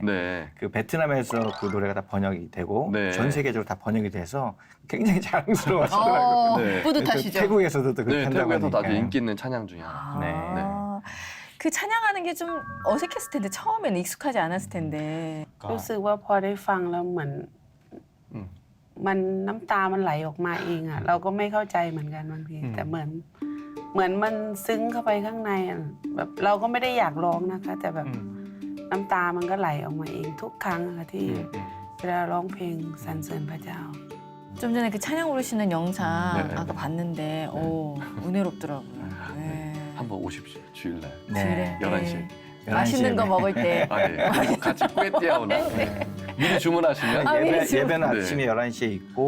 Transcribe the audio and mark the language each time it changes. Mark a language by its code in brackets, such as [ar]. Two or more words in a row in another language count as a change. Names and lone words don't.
[ko] 네. 그 베트남에서 그 노래가 다 번역이 되고 네. 전 세계적으로 다 번역이 돼서 굉장히 자랑스러워하시더라고요. 네. 뿌듯하시죠? 태국에서도 또 그렇게 네, 한다고 태국에서도 하니까. 아주 인기 있는 찬양 중에 하나. 아. 그 찬양하는 게 좀 어색했을 텐데 처음에는 익숙하지 않았을 텐데. [th] ก็ รู้สึกว่าพอได้ฟังแล้วเหมือน อืม มันน้ำตามันไหลออกมาเองอะเราก็ไม่เข้าใจเหมือนกันบางทีแต่เหมือนมันซึ้งเข้าไปข้างในอะแบบเราก็ไม่ได้อยากร้องนะคะ แต่แบบน้ำตามันก็ไหลออกมาเองทุกครั้งอะค่ะที่เวลาร้องเพลงสรรเสริญพระเจ้า [ko] 좀 전에 그 찬양 부르시는 영상 네. 아까 봤는데 은혜롭더라고요. 네. 한번 오십시오. 주일날. 네. 11시. 맛있는 거 먹을 때. 아, 예. 같이 꾸에띠아오나 미리 주문하시면 아, 미리 예배는 네. 아침에 11시에 있고